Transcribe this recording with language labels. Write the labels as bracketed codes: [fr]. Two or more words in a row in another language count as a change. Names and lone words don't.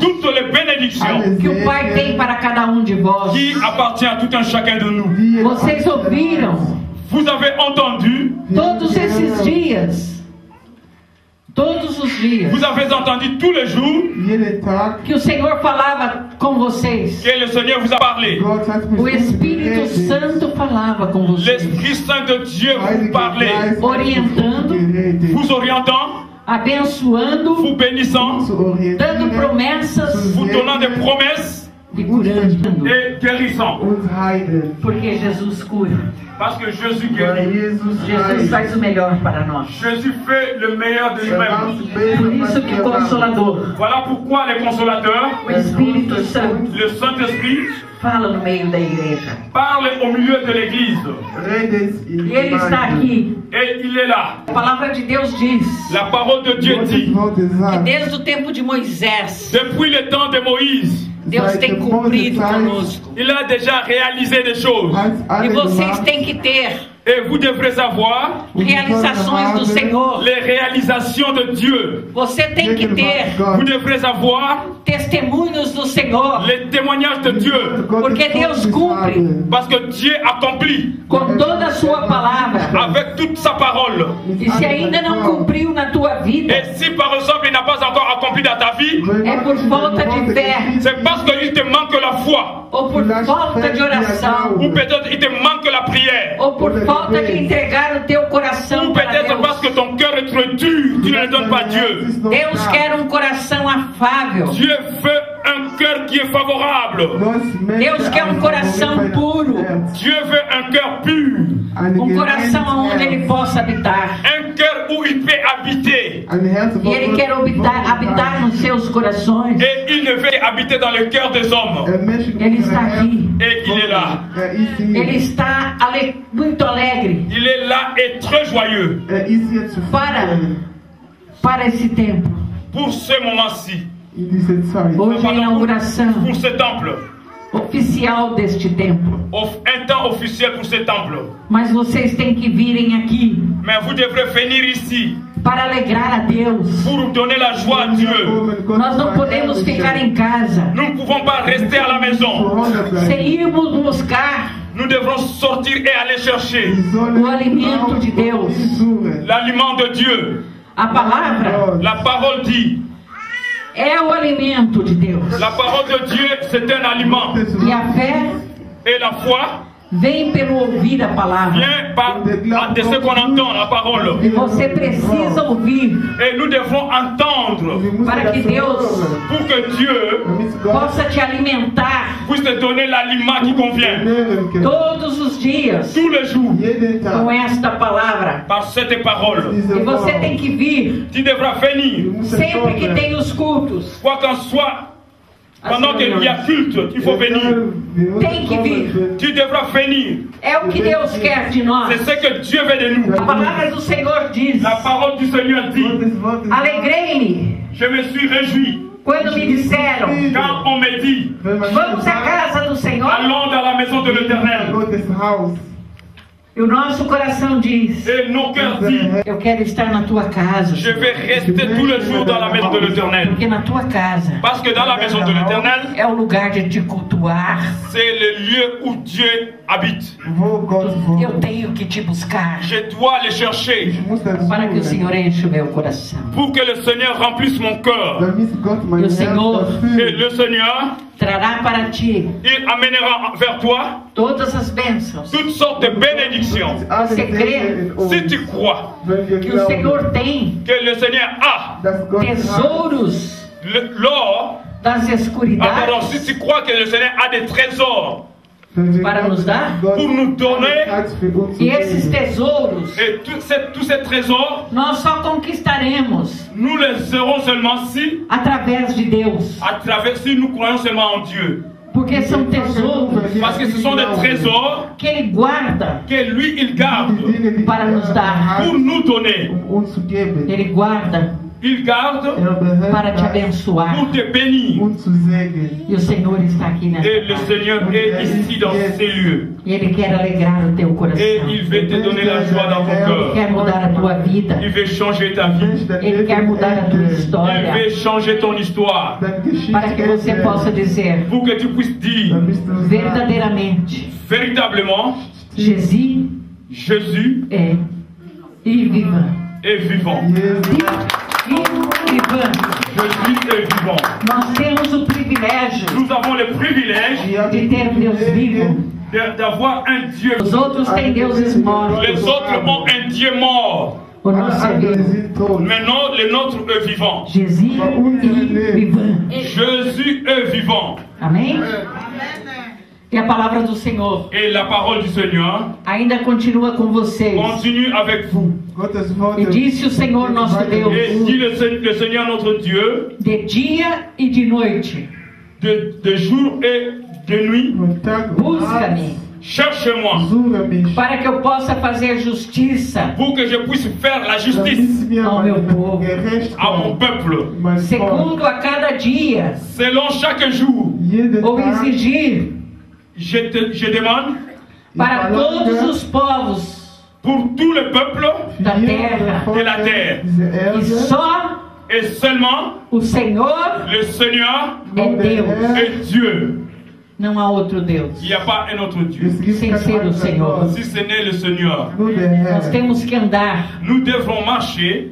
[fr] toutes les bénédictions [pt] que o Pai tem para cada um de vós. [fr] qui appartiennent à tout un chacun de nous. [pt] Vocês ouviram [fr] Vous avez entendu, [pt] todos esses dias, todos os dias, [fr] vous avez entendu tous les jours [pt] que o Senhor falava com vocês. [fr] que le Seigneur vous a parlé. [pt] O Espírito Santo falava com vocês, [fr] L'Esprit Saint de Dieu vous parlait, [pt] orientando, [fr] vous orientant, [pt] abençoando, [fr] vous bénissant, [pt] dando promessas [fr] vous donnant des promesses [pt] e curando. [fr] et guérissant. [pt] Porque Jesus cura. [fr] Parce que Jésus guérit. [pt] Jesus faz o melhor para nós. [fr] Jésus fait le meilleur de lui-même. [pt] Por isso que o Consolador, [fr] Voilà pourquoi les consolateurs, [pt] o Espírito Santo, [fr] le Saint-Esprit, [pt] fala no meio da igreja. [fr] parlent au milieu de l'Église. [pt] E Ele está aqui. [fr] Et il est là. [pt] A palavra de Deus diz [fr] La parole de Dieu dit, [pt] que desde o tempo de Moisés, [fr] depuis le temps de Moïse, [pt] Deus tem cumprido conosco. [fr] il a déjà réalisé des choses. [pt] E vocês têm que ter [fr] Et vous devrez savoir [pt] realizações do Senhor. [fr] les réalisations de Dieu. [pt] Você tem que ter [fr] Vous devrez savoir [pt] testemunhos do Senhor. [fr] les témoignages de Dieu. [pt] Porque Deus cumpre [fr] Parce que Dieu accomplit [pt] com toda a sua palavra. [fr] avec toute sa parole. [pt] E se ainda não cumpriu na tua vida, [fr] Et si par exemple il n'a pas encore accompli dans ta vie, [pt] é por falta de fé [fr] c'est parce qu'il te manque la foi. [pt] ou por falta de oração, [fr] Ou peut-être il te manque la prière. [pt] ou por falta de entregar o teu coração [fr] Ou [pt] para [fr] peut-être parce que [pt] Deus. [fr] ton cœur est trop dur, tu ne le donnes pas à Dieu. [pt] Deus quer um coração afável. [fr] Dieu veut un cœur qui est favorable. [pt] Deus quer um coração puro, [fr] Dieu veut un cœur pur. [pt] um coração onde Ele possa habitar. [fr] Un cœur où il peut habiter. [pt] E Ele quer habitar nos seus corações. [fr] Et il ne veut habiter dans le cœur des hommes. [pt] Ele está aqui. [fr] Et il est là. [pt] Ele está muito alegre [fr] Il est là et très joyeux [pt] para esse tempo. [fr] pour ce moment-ci. [pt] Hoje é a inauguração [fr] Pour ce temple. [pt] oficial deste templo. [fr] Un temps officiel pour ce temple. [pt] Mas vocês têm que virem aqui [fr] Mais vous devrez venir ici [pt] para alegrar a Deus. [fr] pour donner la joie à Dieu. [pt] Nós não podemos ficar em casa. [fr] Nous ne pouvons pas rester à la maison. [pt] Se irmos buscar [fr] Nous devrons sortir et aller chercher [pt] o alimento de Deus, [fr] l'aliment de Dieu. [pt] a palavra [fr] La parole dit, [pt] é o alimento de Deus. [fr] la parole de Dieu c'est un aliment. [pt] E a fé [fr] Et la foi [pt] vem pelo ouvir a palavra. [fr] vient de ce qu'on entend, la parole. [pt] E você precisa ouvir [fr] Et nous devons entendre [pt] para que Deus [fr] pour que Dieu [pt] possa te alimentar [fr] puisse te donner l'aliment qui convient [pt] todos os dias [fr] tous les jours [pt] com esta palavra. [fr] par cette parole. [pt] E você tem que vir [fr] Tu devras venir, [pt] sempre que tem os cultos. [fr] quoi qu'en soit, pendant qu'il y a culte, il faut venir. [pt] Tem que vir. [fr] Tu devras venir. [pt] É o que Deus quer de nós. [fr] C'est ce que Dieu veut de nous. [pt] A palavra do Senhor diz: [fr] La parole du Seigneur dit, [pt] alegrei-me [fr] je me suis réjoui [pt] quando me disseram: [fr] quand on me dit, [pt] vamos à casa do Senhor. [fr] allons dans la maison de l'Éternel. [pt] E o nosso coração diz: [fr] Et nos cœurs disent, [pt] eu quero estar na tua casa. [fr] je vais rester tous les jours dans la maison de l'Éternel. [pt] Porque na tua casa [fr] Parce que dans la maison de l'Éternel, [pt] é o lugar de te cultuar. [fr] c'est le lieu où Dieu habite. [pt] Eu tenho que te buscar [fr] Je dois les chercher [pt] para que o Senhor enche o meu coração. [fr] pour que le Seigneur remplisse mon cœur. [pt] E o Senhor [fr] Et le Seigneur, [pt] trará para ti [fr] il amènera vers toi [pt] todas as bênçãos. [fr] toutes sortes de bénédictions. [pt] Você crê [fr] Si tu crois [pt] que o Senhor tem [fr] que le Seigneur a [pt] tesouros [fr] l'or, [pt] das [fr] alors [pt] escuridades [fr] si tu crois que le Seigneur a des trésors [pt] para nos dar, [fr] pour nous donner, [pt] e esses tesouros [fr] et tous ces trésors, [pt] nós só conquistaremos [fr] nous les aurons seulement si, [pt] através de Deus, [fr] à travers, si nous croyons seulement en Dieu. [pt] porque são tesouros [fr] Parce que ce sont des trésors [pt] que Ele guarda [fr] que lui, il garde [pt] para nos dar. [fr] pour nous donner. [pt] Ele guarda [fr] Il garde [pt] para te abençoar. [fr] pour te bénir. [pt] E o Senhor está aqui nessa [fr] Et le [pt] casa. [fr] Seigneur est ici dans ces lieux. [pt] E Ele quer alegrar o teu coração. [fr] Et il veut te donner la joie dans ton [pt] Ele [fr] cœur. [pt] quer mudar a tua vida. [fr] Il veut changer ta vie. [pt] Ele quer mudar a tua [fr] Il [pt] história. [fr] veut changer ton histoire. [pt] Para que você possa dizer [fr] Pour que tu puisses dire [pt] verdadeiramente: [fr] véritablement, [pt] Jesus [fr] Jésus é vivant. est vivant. Vivant. Jésus est vivant. [pt] Nós temos o privilégio [fr] Nous avons le privilège [pt] de ter Deus vivo. [fr] d'avoir un Dieu. [pt] Os outros têm deuses mortos. [fr] Les autres ont un Dieu mort. [pt] O nosso é vivo. [fr] Maintenant, le nôtre est vivant. Jesus e vivant. Jésus est vivant. [pt] Amém? E a palavra do Senhor [fr] Et la parole du Seigneur [pt] ainda continua com vocês. [fr] continue avec vous. [pt] E disse o Senhor nosso [fr] Et [pt] Deus: [fr] dit le Seigneur notre Dieu, [pt] de dia e de noite, [fr] de jour et de nuit, [pt] busca-me, [fr] cherche-moi, [pt] para que eu possa fazer justiça [fr] pour que je puisse faire la justice [pt] ao meu povo, [fr] à mon peuple, [pt] segundo a cada dia, [fr] selon chaque jour. [pt] ou exigir [fr] Je demande [pt] para todos os povos [fr] pour tout le peuple [pt] da terra, [fr] de la terre. [pt] e só [fr] Et seulement [pt] o Senhor [fr] le Seigneur [pt] é Deus, [fr] est Dieu. [pt] não há outro Deus, [fr] Il n'y a pas un autre Dieu. [pt] sem ser o Senhor. [fr] Si ce n'est le Seigneur, [pt] Nós temos que andar [fr] nous devrons marcher